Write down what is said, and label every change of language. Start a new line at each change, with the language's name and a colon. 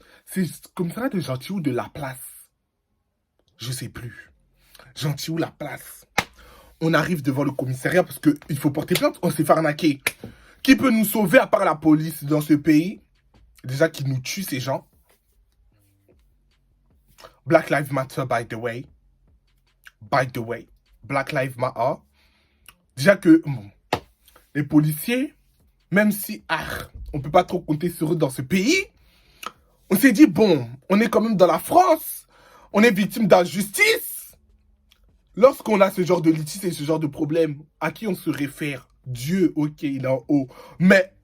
French: C'est le commissariat de Gentilly ou de La Place. Je sais plus. Gentilly ou La Place. On arrive devant le commissariat parce qu'il faut porter plainte. On s'est fait arnaquer. Qui peut nous sauver à part la police dans ce pays? Déjà qui nous tue ces gens.
English: Black Lives Matter, by the way. Black Lives Matter.
French: Déjà que les policiers, même si on peut pas trop compter sur eux dans ce pays, on s'est dit, bon, on est quand même dans la France. On est victime d'injustice. Lorsqu'on a ce genre de litige et ce genre de problème, à qui on se réfère? Dieu, ok, il est en haut. Mais